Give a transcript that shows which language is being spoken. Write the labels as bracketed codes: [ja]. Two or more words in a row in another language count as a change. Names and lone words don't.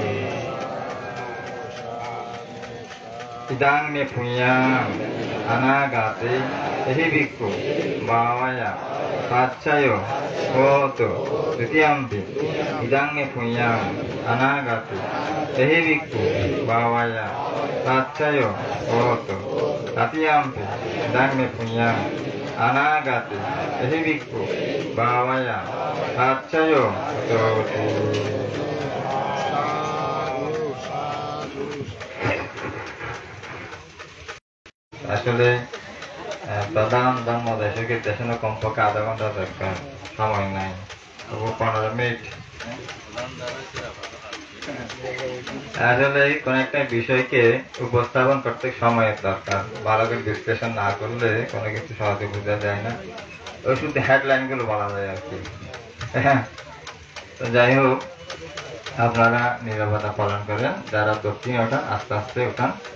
[pi] Idang me punyang anagate ehi bhikkhu bhavaya paccayo hotu dutiyampi idang me punyang anagate ehi bhikkhu bhavaya paccayo hotu tatiyampi idang me punyang anagate ehi bhikkhu bhavaya paccayo hotu [bn] আসলে প্রধান ধর্মদেশকে দেশে কমপক্ষে আধা ঘন্টা দরকার সময় নাই তবু 15 মিনিট আসলে কোন একটা বিষয়কে উপস্থাপন করতে সময়ের দরকার ভালো করে বিশ্লেষণ না করলে কোনো কিছু সহজে বোঝা যায় না ওই শুধু হেডলাইন গুলো বলা যায় আর কি তো যাই হোক আপনারা নীরবতা পালন করেন যারা দক্ষিণে ওঠান আস্তে আস্তে ওঠান